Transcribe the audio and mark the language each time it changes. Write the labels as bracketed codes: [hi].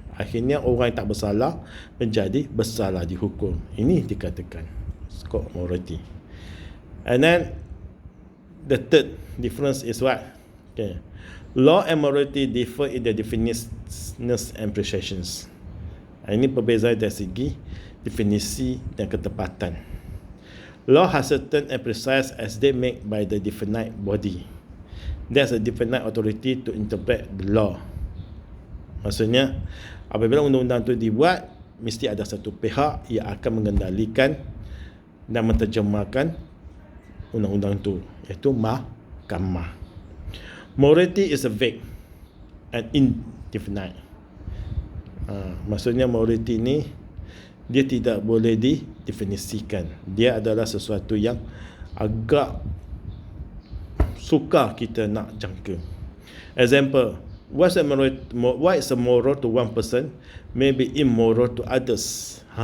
[ms] Akhirnya orang yang tak bersalah menjadi bersalah dihukum. Ini dikatakan scope morality. [en] And then the third difference is what? Okay. Law and morality differ in their definitions and precisions. [ms] Ini perbezaan dari segi definisi dan ketepatan. [en] Law has certain and precise as they made by the definite body. There's a definite authority to interpret the law. [ms] Maksudnya, apabila undang-undang itu dibuat, mesti ada satu pihak yang akan mengendalikan dan menterjemahkan undang-undang itu, iaitu mahkamah. [en] Morality is a vague and indefinite. [ms] Maksudnya morality ini dia tidak boleh didefinisikan. Dia adalah sesuatu yang agak sukar kita nak jangka. [en] Example, what is a moral to one person may be immoral to others.